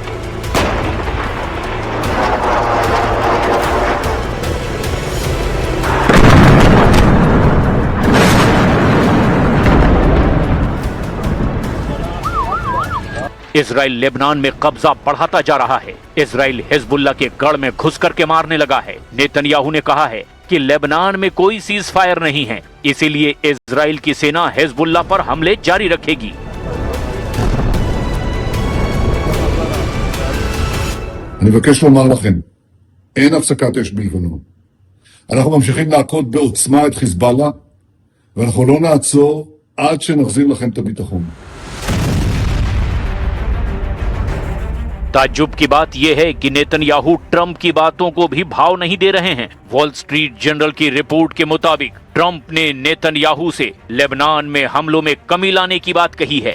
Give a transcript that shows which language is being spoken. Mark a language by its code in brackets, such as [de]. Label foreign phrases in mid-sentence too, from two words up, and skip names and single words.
[hi] इजराइल लेबनान में कब्जा बढ़ाता जा रहा है। इजराइल हिजबुल्ला के गढ़ में घुस करके मारने लगा है। नेतन्याहू ने कहा है कि लेबनान में कोई [en] cease fire [hi] नहीं है, इसीलिए इजराइल की सेना हिजबुल्ला पर हमले जारी रखेगी। [he] אני מבקש לומר לכם, אין הפסקת אש בלבנון. אנחנו ממשיכים להכות בעוצמה את חיזבאללה, ואנחנו לא נעצור עד שנחזיר לכם את הביטחון. [hi] ताज्जुब की बात यह है कि नेतन्याहू ट्रंप की बातों को भी भाव नहीं दे रहे हैं। वॉल स्ट्रीट जर्नल की रिपोर्ट के मुताबिक ट्रंप ने नेतन्याहू से लेबनान में हमलों में कमी लाने की बात कही है।